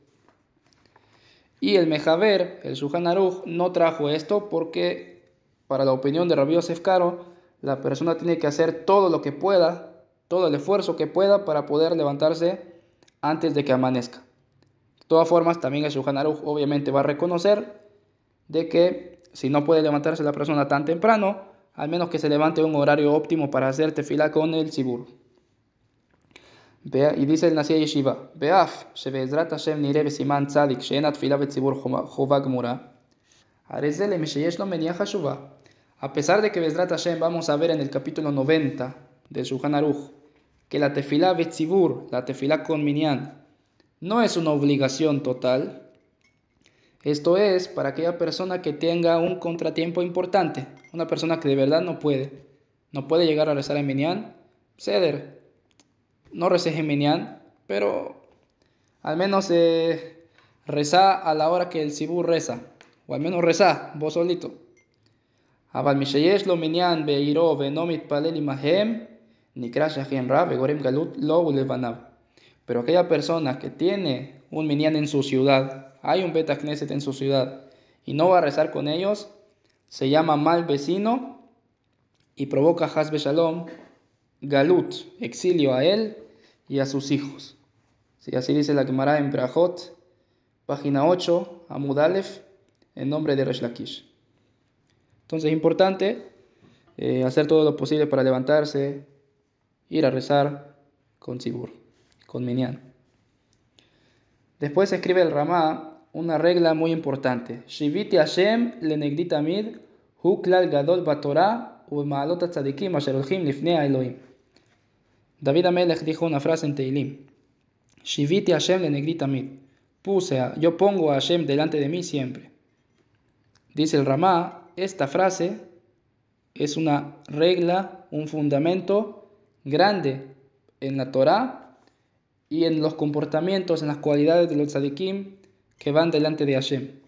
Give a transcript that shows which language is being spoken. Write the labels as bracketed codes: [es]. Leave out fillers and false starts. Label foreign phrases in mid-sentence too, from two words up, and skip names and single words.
[es] Y el Mejaber, el Shulchan Aruch, no trajo esto porque, para la opinión de Rabbi Yosef Karo, la persona tiene que hacer todo lo que pueda, todo el esfuerzo que pueda para poder levantarse antes de que amanezca. De todas formas, también el Shulchan Aruch obviamente va a reconocer de que si no puede levantarse la persona tan temprano, al menos que se levante a un horario óptimo para hacer tefilá con el Zibur. Y dice el Nasi Yeshiva, Beaf, [he] שבעזרת השם נראה בסימן צדיק שאין התפילה בציבור חובה גמורה, הרי זה למי שיש לו מניעה חשובה. [es] A pesar de que [he] בעזרת השם [es] vamos a ver en el capítulo 90 de Shulchan Aruch que la [he] תפילה בציבור, [es] la tefilá con minyan, no es una obligación total. Esto es para aquella persona que tenga un contratiempo importante, una persona que de verdad no puede llegar a rezar en minyan, ceder. No reces en minyan, pero al menos reza a la hora que el Zibur reza, o al menos reza vos solito. [he] אבל מי שיש לו מניין בעירו ואינו מתפלל עמהם, נקרא שכן רע וגורם גלות לו ולבניו. [es] Pero aquella persona que tiene un minyan en su ciudad, hay un Bet Knesset en su ciudad, y no va a rezar con ellos, se llama mal vecino y provoca [he] חס ושלום, [es] galut, exilio a él y a sus hijos. Sí, así dice la Gemara en Brajot, página 8, [he] עמוד אלף, [es] en nombre de Resh Lakish. Entonces es importante hacer todo lo posible para levantarse, ir a rezar con Zibur, con minyan. Después escribe el Ramá una regla muy importante. [he] שויתי השם לנגדי תמיד הוא כלל גדול בתורה ובמעלות הצדיקים אשר הולכים לפני האלהים. [es] David Amelech dijo una frase en Teilim. [he] שויתי השם לנגדי תמיד. [es] Yo pongo a Hashem delante de mí siempre. Dice el Ramá, esta frase es una regla, un fundamento grande en la Torá y en los comportamientos, en las cualidades de los tzadikim que van delante de Hashem.